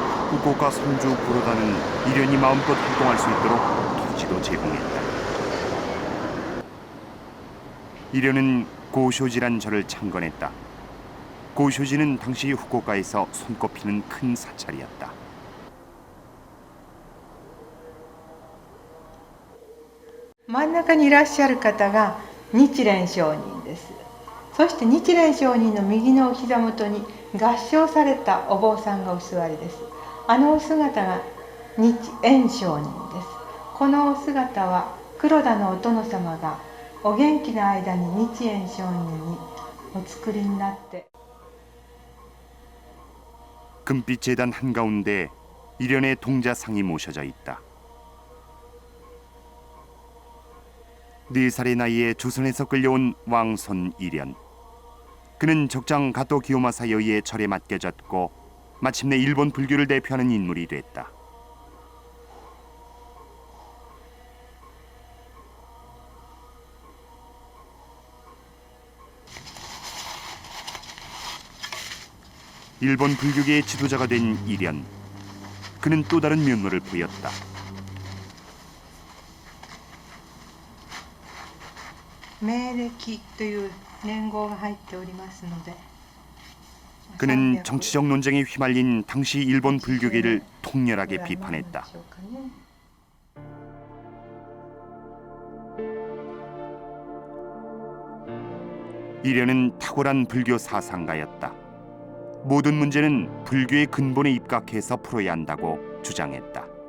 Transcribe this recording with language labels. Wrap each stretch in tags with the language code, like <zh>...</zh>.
<ko>후쿠오카 성주 구로다는 이련이 마음껏 활동할 수 있도록 토지도 제공했다. 이련은 고쇼지란 절을 창건했다. 고쇼지는 당시 후쿠오카에서 손꼽히는 큰 사찰이었다.</ko> <ja>진짜にいらっしゃる方が日蓮上人です。そして日蓮上人の右のお膝元に合掌されたお坊さんがお座りです。あのお姿が日蓮上人です。このお姿は黒田のお殿様がお元気な間に日蓮上人にお作りになって</ja> <ko>금빛 재단 한가운데 이련의 동자상이 모셔져 있다. 4살의 나이에 조선에서 끌려온 왕손 이련. 그는 적장 가토 기요마사에 의해 절에 맡겨졌고 마침내 일본 불교를 대표하는 인물이 됐다. 일본 불교계의 지도자가 된 이련. 그는 또 다른 면모를 보였다.</ko> <ja>매暦という年号が入っておりますので</ja> <ko>그는 정치적 논쟁에 휘말린 당시 일본 불교계를 통렬하게 비판했다. 이련은 탁월한 불교 사상가였다. 모든 문제는 불교의 근본에 입각해서 풀어야 한다고 주장했다.</ko>